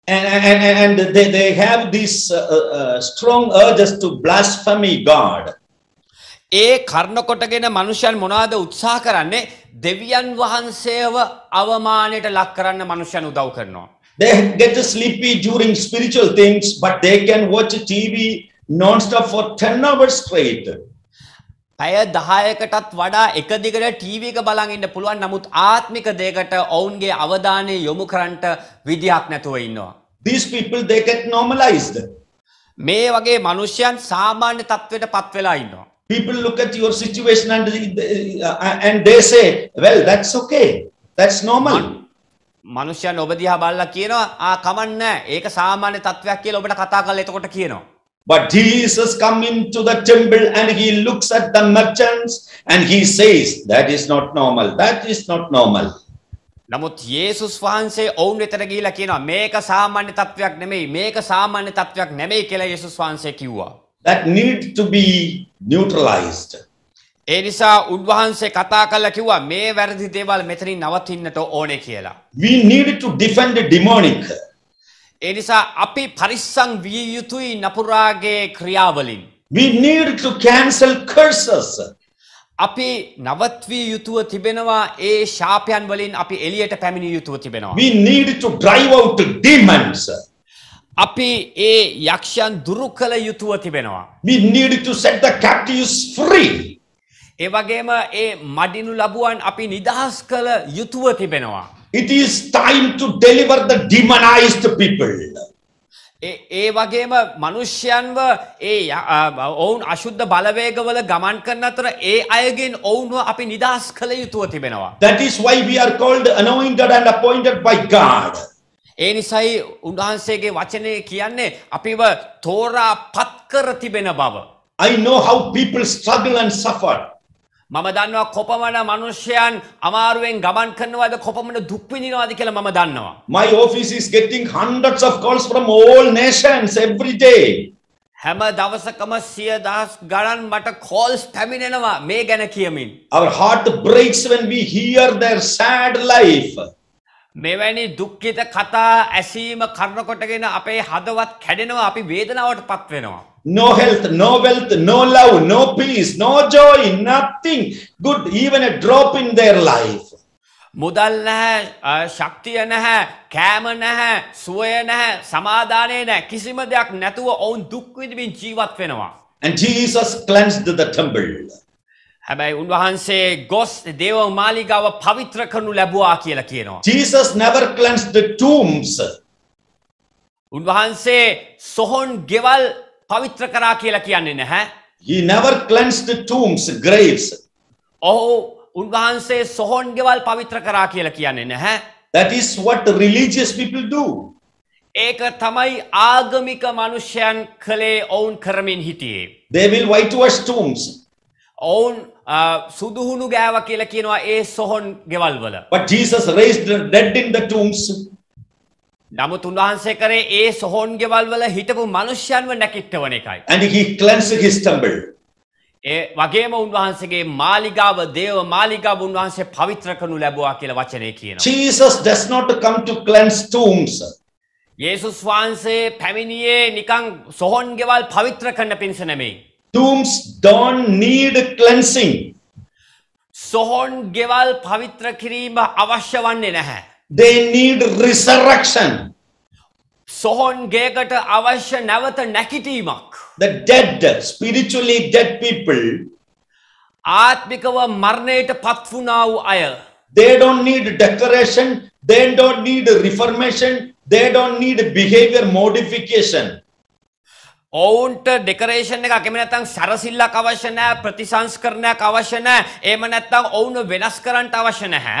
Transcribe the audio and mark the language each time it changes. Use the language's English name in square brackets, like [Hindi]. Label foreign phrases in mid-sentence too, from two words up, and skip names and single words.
[English] and they have these strong urges to blaspheme God. [Sinhala] ඒ කර්ණ කොටගෙන මනුෂ්‍යයන් මොනවාද උත්සාහ කරන්නේ දෙවියන් වහන්සේව අවමානයට ලක් කරන්න මනුෂ්‍යයන් උදව් කරනවා. [English] They get sleepy during spiritual things, but they can watch TV non-stop for 10 hours straight. [Sinhala] පැය 10කටත් වඩා එක දිගට ටීවී එක බලන් ඉන්න පුළුවන්. නමුත් ආත්මික දෙයකට ඔවුන්ගේ අවධානය යොමු කරන්නට විදියක් නැතුව ඉන්නවා. [English] These people, they get normalized. [Sinhala] මේ වගේ මනුෂ්‍යයන් සාමාන්‍ය තත්ත්වයට පත් වෙලා ඉන්නවා. [English] People look at your situation and they say, well, that's okay. That's normal. [Sinhala] මනුෂ්‍යයන් ඔබ දිහා බලලා කියනවා කමක් නැහැ. ඒක සාමාන්‍ය තත්ත්වයක් කියලා ඔබට කතා කරලා එතකොට කියනවා. [English] But Jesus come into the temple and he looks at the merchants and he says, that is not normal. That is not normal. [Sinhala] නමුත් යේසුස් වහන්සේ ඔවුන් වෙතට ගිහිලා කියනවා මේක සාමාන්‍ය තත්ත්වයක් නෙමෙයි. මේක සාමාන්‍ය තත්ත්වයක් නෙමෙයි කියලා යේසුස් වහන්සේ කිව්වා. [English] That need to be neutralized. [Sinhala] ඒ නිසා උන්වහන්සේ කතා කරලා කිව්වා මේ වැරදි දේවල් මෙතනින් නවතින්නට ඕනේ කියලා. [English] We need to defend the demonic. [Sinhala] ඒ නිසා අපි පරිස්සම් විය යුතුයි නපුරාගේ ක්‍රියාවලින්. [English] We need to cancel curses. [Sinhala] අපි නවත්විය යුතුව තිබෙනවා ඒ ශාපයන් වලින් අපි එළියට පැමිණිය යුතුව තිබෙනවා. [English] We need to drive out demons. [Sinhala] අපි ඒ යක්ෂයන් දුරු කළ යුතුව තිබෙනවා. [English] We need to set the captives free. [Sinhala] ඒ වගේම ඒ මඩිනු ලබුවන් අපි නිදහස් කළ යුතුව තිබෙනවා. [English] It is time to deliver the demonized people. [Sinhala] ඒ වගේම මනුෂ්‍යයන්ව ඒ ඔවුන් අශුද්ධ බලවේගවල ගමන් කරන අතර ඒ අයගෙන් ඔවුන්ව අපි නිදහස් කළ යුතුව තිබෙනවා. [English] That is why we are called anointed and appointed by God. [Sinhala] ඒ නිසායි උන්වහන්සේගේ වචනේ කියන්නේ අපිව තෝරා පත් කර තිබෙන බව. [English] I know how people struggle and suffer. [Sinhala] මම දන්නවා කොපමණ මනුෂ්‍යයන් අමාරුවෙන් ගමන් කරනවාද කොපමණ දුක් විඳිනවාද කියලා මම දන්නවා. [English] My office is getting hundreds of calls from all nations every day. [Sinhala] හැම දවසකම 100,000 ගණන් මට calls පැමිණෙනවා මේ ගැන කියමින්. [English] Our heart breaks when we hear their sad life. [Sinhala] මෙවැනි දුක්ඛිත කතා ඇසීම කරන කොටගෙන අපේ හදවත් කැඩෙනවා අපි වේදනාවට පත් වෙනවා. [English] No health, no wealth, no love, no peace, no joy, nothing good, even a drop in their life. [Sinhala] මුදල් නැහැ, ශක්තිය නැහැ, කෑම නැහැ, සුවය නැහැ, සමාදානය නැහැ, කිසිම දෙයක් නැතුව ඔවුන් දුක් විඳින්න ජීවත් වෙනවා. [English] And Jesus cleansed the temple. [Sinhala] හැබැයි උන්වහන්සේ ගොස් දේව මාලිගාව පවිත්‍ර කරනු ලැබුවා කියලා කියනවා. [English] Jesus never cleansed the tombs. [Sinhala] උන්වහන්සේ සොහොන් ගෙවල් පවිත්‍ර කරා කියලා කියන්නේ නැහැ. [English] He never cleansed the tombs, graves. [Sinhala] ඔහු උන්වහන්සේ සොහොන් ගෙවල් පවිත්‍ර කරා කියලා කියන්නේ නැහැ. [English] That is what religious people do. [Sinhala] ඒක තමයි ආගමික මනුෂ්‍යයන් කලේ ඔවුන් කරමින් හිටියේ. [English] They will whitewash tombs. [Sinhala] ඔවුන් සුදුහුණු ගෑව කියලා කියනවා ඒ සොහොන් ගෙවල් වල. [English] But Jesus raised the dead in the tombs. [Sinhala] නමුත් උන්වහන්සේ කරේ ඒ සොහොන් ගෙවල් වල හිටපු මනුෂ්‍යයන්ව නැකිටවන එකයි. [English] And he cleansed his temple. [Sinhala] ඒ වගේම උන්වහන්සේගේ මාලිගාව දේව මාලිගාව උන්වහන්සේ පවිත්‍ර කරනු ලැබුවා කියලා වචනේ කියනවා. [English] Jesus does not come to cleanse tombs. [Sinhala] යේසුස් වහන්සේ පැමිණියේ නිකන් සොහොන් ගෙවල් පවිත්‍ර කරන්න පිණිස නෙමෙයි. [English] Tombs don't need cleansing. [Sinhala] සොහොන් ගෙවල් පවිත්‍ර කිරීම අවශ්‍ය වන්නේ නැහැ. [English] They need resurrection. [Sinhala] සොහොන් ගේකට අවශ්‍ය නැවත නැකිටීමක්. [English] The dead, spiritually dead people, [Sinhala] ආත්මිකව මරණයට පත් වුණා වූ අය. [English] they don't need decoration, they don't need reformation, they don't need behavior modification. [Sinhala] ඔවුන්ට ඩෙකරේෂන් එකක් එහෙම නැත්නම් සරසිල්ලක් අවශ්‍ය නැහැ, ප්‍රතිසංස්කරණයක් අවශ්‍ය නැහැ. එහෙම නැත්නම් ඔවුන්ව වෙනස් කරන්න අවශ්‍ය නැහැ.